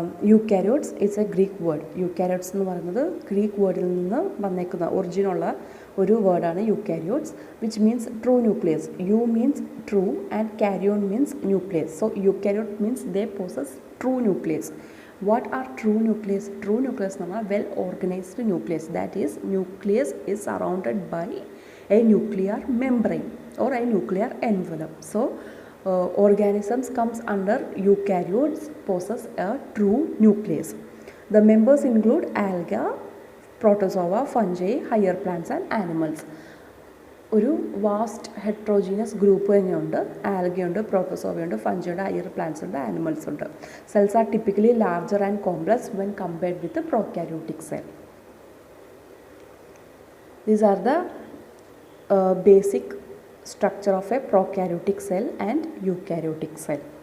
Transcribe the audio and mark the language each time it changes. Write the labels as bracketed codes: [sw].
[ml] Eukaryotes [en] It's a Greek word. [ml] Eukaryotes എന്ന് പറയുന്നത് Greek വേർഡിൽ നിന്ന് വന്നേക്കുന്ന ഒറിജിനുള്ള ഒരു വേർഡാണ് eukaryotes, [en] Which means true nucleus. Eu means true and karyon means nucleus. So eukaryote means they possess true nucleus. What are true nucleus? True nucleus [ml] എന്ന് പറഞ്ഞാൽ [en] well organized nucleus. That is, nucleus is surrounded by a nuclear membrane or a nuclear envelope. So organisms comes under eukaryotes possess a true nucleus. The members include algae, protozoa, fungi, higher plants and animals. [ml] ഒരു vast heterogeneous group തന്നെയുണ്ട്. ആൽഗയുണ്ട്, പ്രോട്ടോസോവയുണ്ട്, ഫഞ്ചിയുണ്ട്, higher plants ഉണ്ട്, animals ഉണ്ട്. [en] Cells are typically larger and complex when compared with prokaryotic cell. These are the basic structure of a prokaryotic cell and eukaryotic cell.